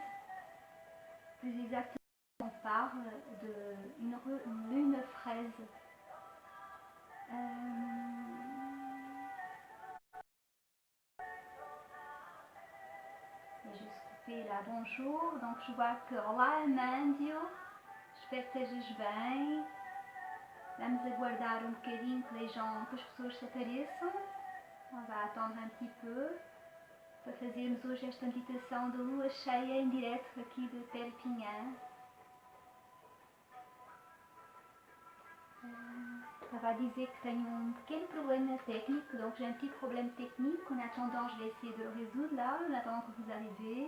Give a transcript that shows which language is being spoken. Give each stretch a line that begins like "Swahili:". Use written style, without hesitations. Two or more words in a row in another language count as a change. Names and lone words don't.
French: Plus exactement on parle d'une lune fraise. Je vais couper là, bonjour. Donc je vois que
Portuguese: olá, Amandio. Espero que estejas bem. Vamos aguardar bocadinho que as pessoas se apareçam.
French: On va attendre un petit peu
Portuguese: para fazermos hoje esta meditação da lua cheia em direto aqui de Perpignan.
French: On va dire que
Portuguese: tenho pequeno
French: problème technique, donc j'ai un petit problème technique. En attendant, je vais essayer de le résoudre là, en attendant que vous arrivez.